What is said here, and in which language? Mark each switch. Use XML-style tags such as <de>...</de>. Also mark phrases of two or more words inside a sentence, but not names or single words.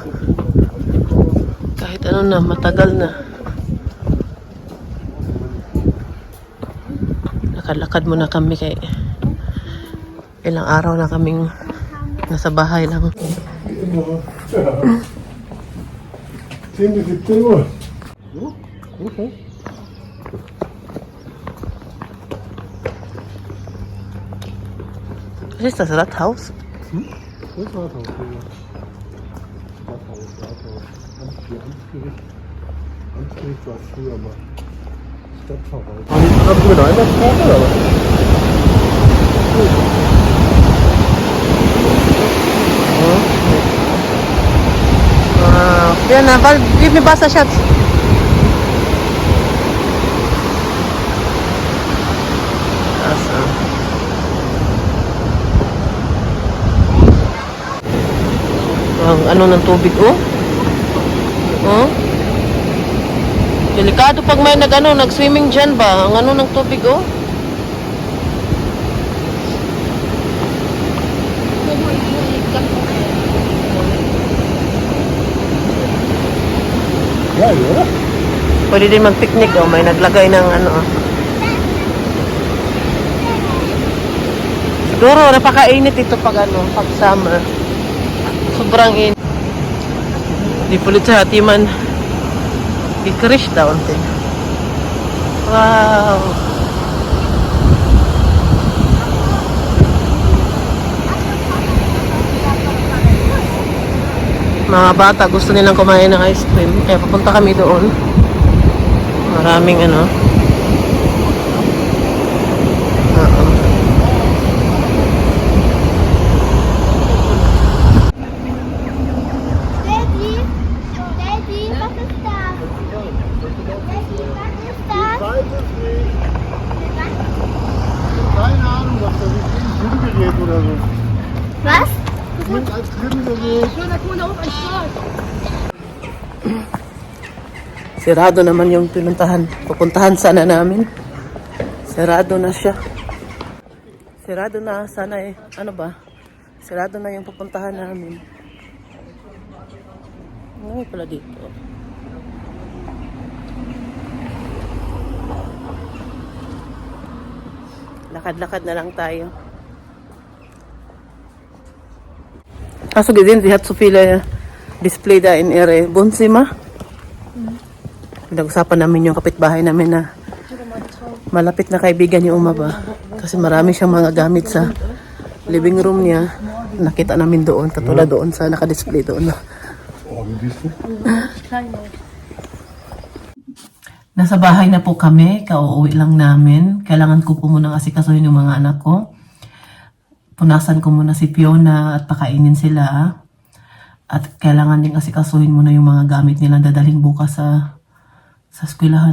<tl>Kahit ano na, matagal na. Lakad-lakad muna kami kay ilang araw na kaming nasa bahay lang.</tl> <tr>Şimdi bitti mi? Yok. Okay.</tr> <de>Was ist das, Rathaus? Das war doch früher. Rathaus. Amtsgericht. Amtsgericht war es früher mal. Stadtverwaltung. Haben Sie mit Einsatzkarte oder was?</de> <tl>Yan na,</tl> <en>give me basta shots.</en> <tl>Ang ano ng tubig, oh? Oh? Delikado pag may nag-swimming dyan ba? Ang ano ng tubig, oh?</tl> <de>Ja, ja.</de> <tl>Pwede din mag-picnic, oh. May naglagay ng ano, oh. Siguro, napakainit ito pag ano, pag summer. Sobrang init. Di pulit sa hati man. Ikrish daw unti. Wow. Mga bata gusto nilang kumain ng ice cream. Kaya papunta kami doon. Maraming ano.</tl> <de>Weiß es nicht. Keine Ahnung, was das ist. Ein Schwimmgerät oder so. Was? Klingt als Schwimmgerät.</de> <tl>Sirado naman yung pupuntahan sana namin. Sirado na siya. Sirado na sana eh. Ano ba? Sirado na yung pupuntahan namin. Ano pala dito? Lakad-lakad na lang tayo.</tl> <de>Hast du gesehen, sie hat so viele Display da in ihre Wohnzimmer?</de> <tl>Pinag-usapan namin yung kapitbahay namin na malapit na kaibigan ni Uma ba. Kasi marami siyang mga gamit sa living room niya. Nakita namin doon, katulad doon sa naka-display doon.</tl> <de>Oh, wie bist du?</de> <tl>Nasa bahay na po kami, kauuwi lang namin. Kailangan ko po munang asikasuhin yung mga anak ko. Punasan ko muna si Fiona at pakainin sila. At kailangan din asikasuhin muna yung mga gamit nila dadalhin bukas sa eskwelahan.</tl>